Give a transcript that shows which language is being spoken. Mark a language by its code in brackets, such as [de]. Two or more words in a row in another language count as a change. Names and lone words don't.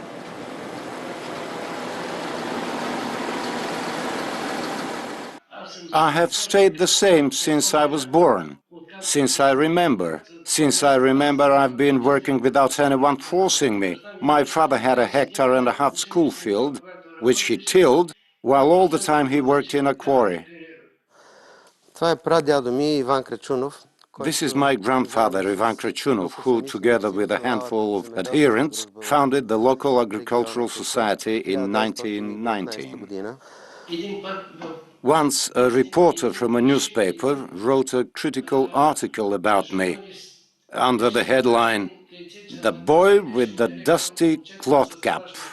[en] I have stayed the same since I was born, since I remember. Since I remember, I've been working without anyone forcing me. My father had a 1.5 hectare school field, which he tilled, while all the time he worked in a quarry. [bg] Това е прадядо ми Иван Крачунов, [en] This is my grandfather, Ivan Krechunov, who, together with a handful of adherents, founded the local agricultural society in 1919. Once, a reporter from a newspaper wrote a critical article about me under the headline, "The Boy with the Dusty Cloth Cap."